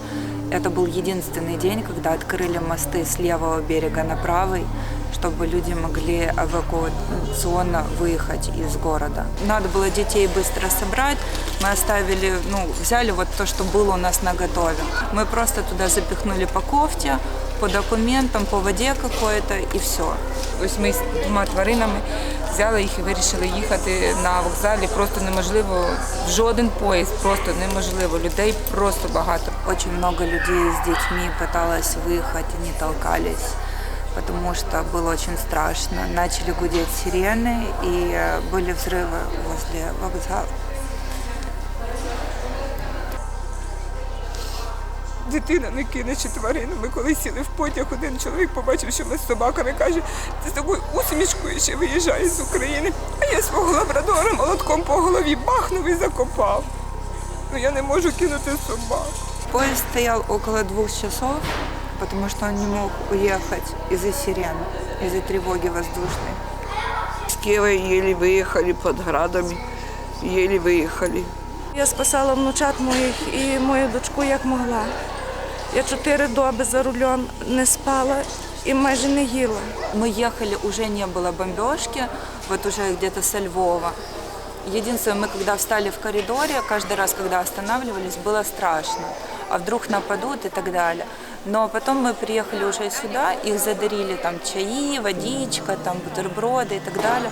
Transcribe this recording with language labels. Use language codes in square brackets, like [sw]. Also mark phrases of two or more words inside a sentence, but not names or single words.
[ru] Это был единственный день, когда открыли мосты с левого берега на правый, чтобы люди могли эвакуационно выехать из города. Надо было детей быстро собрать. Мы оставили, взяли вот то, что было у нас наготове. Мы просто туда запихнули по кофте, по документам, по воде какой-то [uk] і все. Ось ми з 2 тваринами взяли їх і вирішили їхати на вокзалі. Просто неможливо, в жоден поїзд, просто неможливо. Людей просто багато. [ru] Очень много людей с детьми пыталось выехать, они толкались, потому что было очень страшно. Начали гудеть сирены, и были взрывы возле вокзала. [uk] Дитина не кине чи тварину. Ми коли сіли в потяг, один чоловік побачив, що ми з собаками, каже, ти з такою усмішкою ще виїжджаєш з України. А я свого лабрадора молотком по голові бахнув і закопав. Я не можу кинути собак. [ru] Поезд стоял около 2 часов, потому что он не мог уехать из-за сирен, из-за тревоги воздушной. С Киева еле выехали под градами, еле выехали. Я спасала внучат [uk] моїх і мою дочку [ru] як могла. Я 4 доби за рулем не спала и майже не ела. Мы ехали, уже не было бомбежки, вот уже где-то со Львова. Единственное, мы когда встали в коридоре, каждый раз, когда останавливались, было страшно. А вдруг нападут и так далее. Но потом мы приехали уже сюда, их задарили там чаи, водичка, там бутерброды и так далее.